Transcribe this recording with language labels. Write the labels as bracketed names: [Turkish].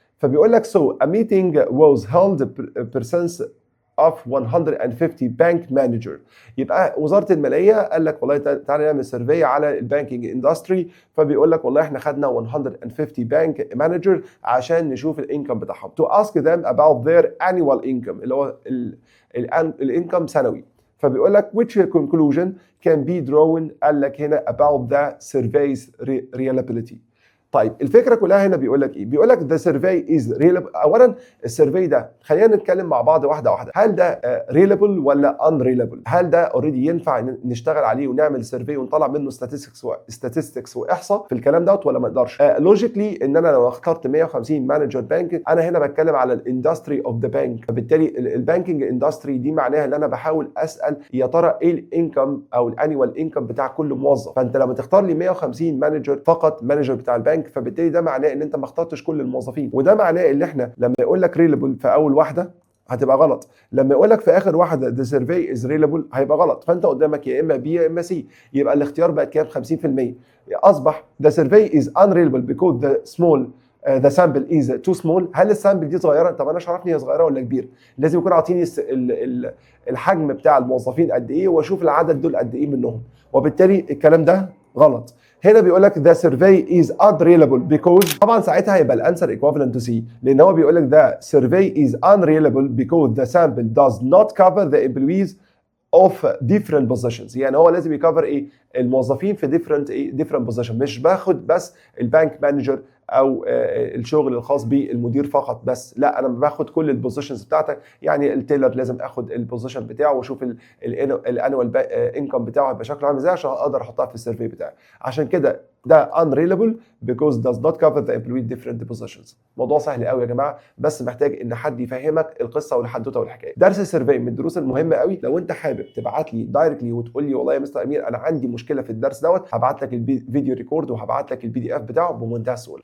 [Arabic] فبيقول لك [English] so a meeting was held persons of 150 bank manager. [Arabic] يبقى وزاره الماليه قال لك والله تعالى نعمل سيرفي على البانكينج اندستري، فبيقول لك والله احنا خدنا 150 بانك مانجر عشان نشوف الانكم بتاعهم [English] to ask them about their annual income [Arabic] اللي هو الانكم سنوي. فبيقول لك [English] which conclusion can be drawn [Arabic] قال لك هنا [English] about the survey's reliability. [Arabic] طيب الفكره كلها هنا بيقول لك ايه؟ بيقول لك [English] the survey is reliable. [Arabic] اولا السيرفي ده خلينا نتكلم مع بعض واحده واحده، هل ده reliable ولا unreliable؟ هل ده اوريدي ينفع نشتغل عليه ونعمل سيرفي ونطلع منه statistics واحصاء في الكلام دوت ولا ما نقدرش؟ لوجيكلي ان انا لو اخترت 150 مانجر بانك، انا هنا بتكلم على الاندستري اوف ذا بانك، فبالتالي البانكينج اندستري دي معناها ان انا بحاول اسال يا ترى ايه الانكم او الانيوال انكم بتاع كل موظف. فانت لما تختار لي 150 مانجر فقط مانجر بتاع البنك، فبالتالي ده معناه ان انت ما اخترتش كل الموظفين، وده معناه ان احنا لما يقول لك ريلابل في اول واحده هتبقى غلط، لما يقول لك في اخر واحده [English] the survey is reliable [Arabic] هيبقى غلط. فانت قدامك يا اما بي يا اما سي، يبقى الاختيار بقى كام؟ 50%. [English] اصبح the survey is unreliable because the sample is too small. [Arabic] هل السامبل دي صغيره؟ طب انا عرفني هي صغيره ولا كبيره؟ لازم يكون عاطيني الحجم بتاع الموظفين قد ايه واشوف العدد دول قد ايه منهم، وبالتالي الكلام ده غلط. هنا بيقول لك [English] the survey is unreliable because [Arabic] طبعا ساعتها هيبقى الانسر [English] equivalent to C، [Arabic] لان هو بيقول لك [English] the survey is unreliable because the sample does not cover the employees of different positions. [Arabic] يعني هو لازم يكفر ايه؟ الموظفين في different position، مش باخد بس البانك مانجر او الشغل الخاص بالمدير فقط بس، لا انا باخد كل البوزيشنز بتاعتك. يعني التيلر لازم اخد البوزيشن بتاعه واشوف الانوال انكم بتاعه هيبقى شكله عامل ازاي عشان اقدر احطها في السيرفي بتاعي. عشان كده ده [English] unreliable because does not cover the employee different positions. [Arabic] موضوع سهل قوي يا جماعه، بس محتاج ان حد يفهمك القصه والحدوته والحكايه. درس السيرفي من الدروس المهمه قوي. لو انت حابب تبعت لي دايركتلي وتقول لي والله يا مستر امير انا عندي مشكله في الدرس دوت، هبعت لك الفيديو ريكورد وهبعت لك الPDF بتاعه بمنتهى السهوله.